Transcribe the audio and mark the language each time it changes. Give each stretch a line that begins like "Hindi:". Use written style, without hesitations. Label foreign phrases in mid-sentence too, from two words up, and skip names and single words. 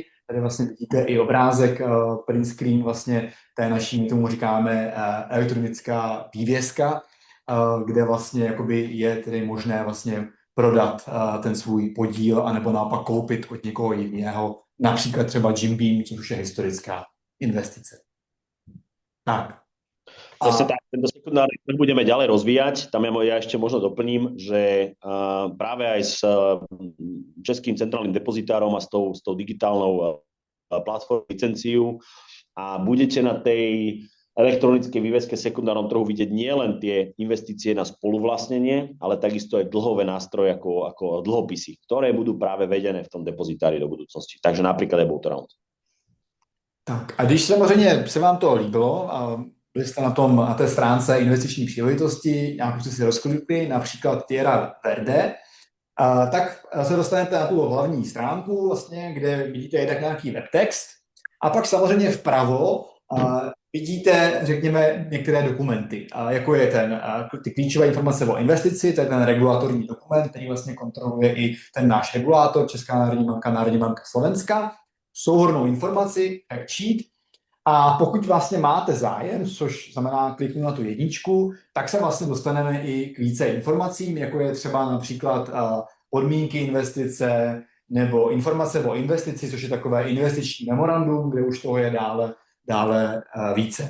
Czech: Tady vlastně vidíte i obrázek,
English: print screen
Czech: vlastně té naší, my tomu říkáme elektronická vývězka, kde vlastně jakoby je tedy možné vlastně prodat ten svůj podíl anebo naopak koupit od někoho jiného, například třeba Jim Beam, což už je historická investice. Tak.
Slovak: Presne tak, tento sekundárny trh budeme ďalej rozvíjať. Tam ja ešte možno doplním, že práve aj s Českým centrálnym depozitárom a s tou digitálnou platformou licenciu a budete na tej elektronickej výväzke sekundárnom trhu vidieť nielen tie investície na spoluvlastnenie, ale takisto aj dlhové nástroje ako dlhopisy, ktoré budú práve vedené v tom depozitári do budúcnosti. Takže napríklad aj Boatround.
Czech: Tak a když samozřejmě se vám to líbilo, byli jste na té stránce investiční příležitosti, nějakou jste si rozklikli, například Tierra Verde, tak se dostanete na tu hlavní stránku, vlastně, kde vidíte jednak nějaký webtext a pak samozřejmě vpravo vidíte, řekněme, některé dokumenty, jako je ty klíčové informace o investici, to je ten regulatorní dokument, který vlastně kontroluje i ten náš regulátor, Česká národní banka Slovenska, souhrnnou informaci,
English: fact sheet.
Czech: A pokud vlastně máte zájem, což znamená kliknout na tu jedničku, tak se vlastně dostaneme i k více informacím, jako je třeba například podmínky investice nebo informace o investici, což je takové investiční memorandum, kde už toho je dále více.